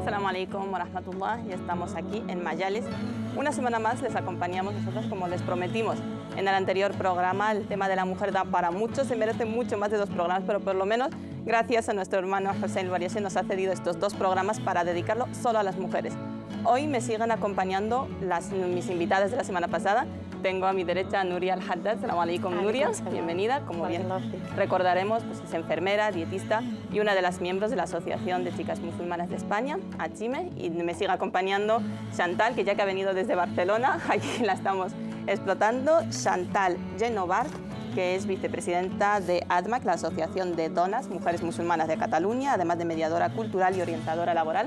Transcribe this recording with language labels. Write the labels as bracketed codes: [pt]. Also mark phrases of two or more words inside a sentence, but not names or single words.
[ar] عليكم ورحمة الله, [es] y estamos aquí en Mayales. Una semana más les acompañamos nosotros, como les prometimos en el anterior programa. El tema de la mujer da para mucho, se merece mucho más de 2 programas, pero por lo menos gracias a nuestro hermano Hussein Bariassi nos ha cedido estos 2 programas para dedicarlo solo a las mujeres. Hoy me siguen acompañando mis invitadas de la semana pasada. Tengo a mi derecha a Nuria Al-Haddad. [ar] السلام عليكم, [es] Nuria, bienvenida. Como bien recordaremos, pues es enfermera, dietista y una de las miembros de la Asociación de Chicas Musulmanas de España, ACHIME. Y me sigue acompañando Chantal, que ya que ha venido desde Barcelona, aquí la estamos explotando. Chantal Genovar, que es vicepresidenta de ADMAC, la Asociación de Donas, Mujeres Musulmanas de Cataluña, además de mediadora cultural y orientadora laboral.